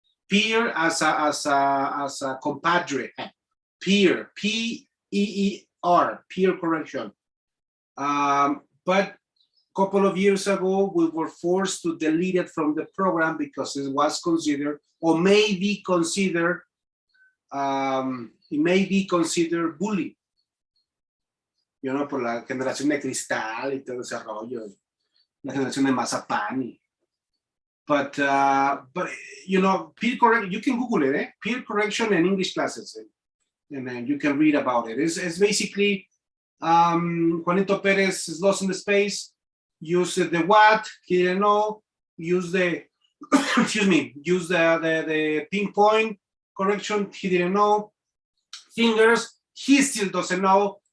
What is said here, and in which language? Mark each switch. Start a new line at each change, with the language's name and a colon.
English: Peer as a compadre. Peer, P-E-E-R, peer correction. But a couple of years ago, we were forced to delete it from the program because it was considered, or may be considered, it may be considered bullying.
Spanish: You know, por la generación de cristal y todo ese rollo, la generación de mazapán.
English: But you know, peer correction, you can Google it, eh? Peer correction in English classes, and then you can read about it. It's basically Juanito Perez is lost in the space, use the what, he didn't know, use the, excuse me, use the pinpoint correction, he didn't know, fingers, he still doesn't know.